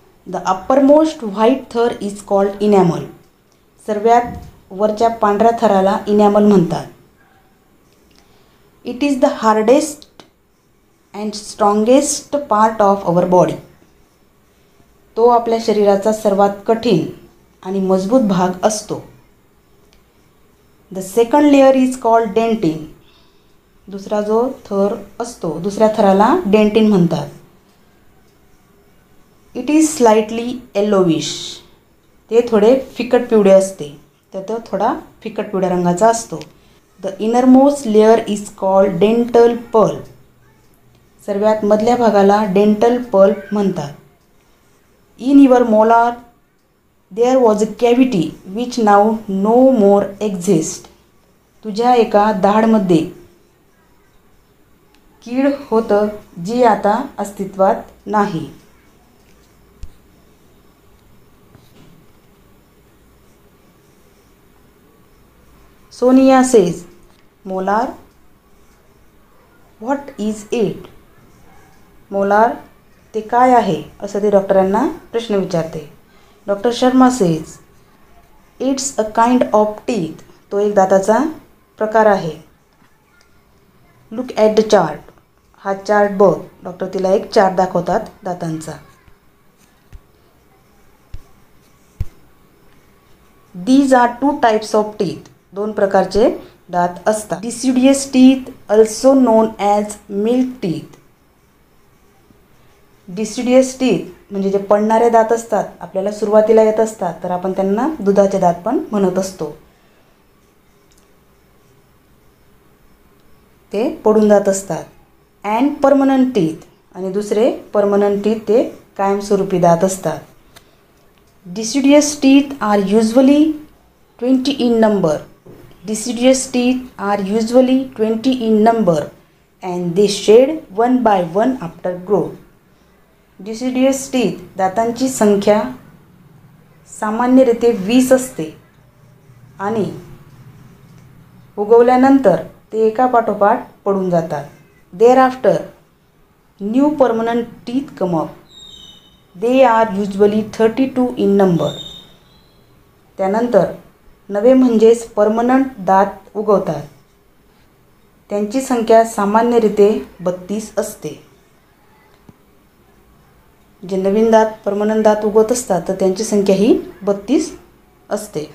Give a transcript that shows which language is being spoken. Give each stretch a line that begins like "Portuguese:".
English: The uppermost white थर is called enamel.
Marathi: सर्वात वरच्या पांढऱ्या थराला इनॅमल म्हणतात.
English: It is the hardest and strongest part of our body.
Marathi: तो आपल्या शरीराचा सर्वात कठीण आणि मजबूत भाग असतो.
English: The second layer is called dentine.
Marathi: दुसरा जो थर असतो, दुसऱ्या थराला डेंटिन म्हणतात.
English: It is slightly yellowish.
Marathi: ते थोडे फिकट पिवळे असते, तर तो थोडा फिकट पिवळ्या रंगाचा असतो.
English: The innermost layer is called dental pulp.
Marathi: सर्वात मधल्या भागाला डेंटल पल्प म्हणतात.
English: In your molar there was a cavity which now no more exist.
Marathi: तुझ्या एका दाढमध्ये कीड होतं जी आता अस्तित्वात नाही.
English: Sonia says molar what is it.
Marathi: Molar ते काय आहे असं ते डॉक्टरांना प्रश्न विचारते.
English: Doctor Sharma says it's a kind of teeth.
Marathi: तो एक दाताचा प्रकार आहे.
English: Look at the chart.
Marathi: हा चार्ट बघ. डॉक्टर तिला एक चार्ट दाखवतात दातांचा.
English: These are 2 types of teeth.
Marathi: 2 प्रकारचे दात असतात.
English: Deciduous teeth also known as milk teeth.
Marathi: Deciduous teeth म्हणजे जे पडणारे दात असतात, आपल्याला सुरुवातीला येत असतात, तर आपण त्यांना दुधाचे दात पण म्हणत असतो. ते पडून जात असतात.
English: And permanent teeth.
Marathi: आणि दुसरे परमनंट टीथ ते कायमस्वरूपी दात असतात.
English: Deciduous teeth are usually 20 in number. Deciduous teeth are usually 20 in number and they shed one by one after growth.
Marathi: Deciduous teeth दातांची संख्या सामान्यरीत्या 20 असते आणि उगवल्यानंतर ते एका पाठोपाठ पडून जातात.
English: Thereafter new permanent teeth come up. They are usually 32 in number.
Marathi: त्यानंतर नवे म्हणजेच परमनंट दात उगवतात. त्यांची संख्या सामान्यरीत्या 32 असते. जे नवीन दात परमनंट दात उगवत असतात तर त्यांची संख्या ही 32 असते.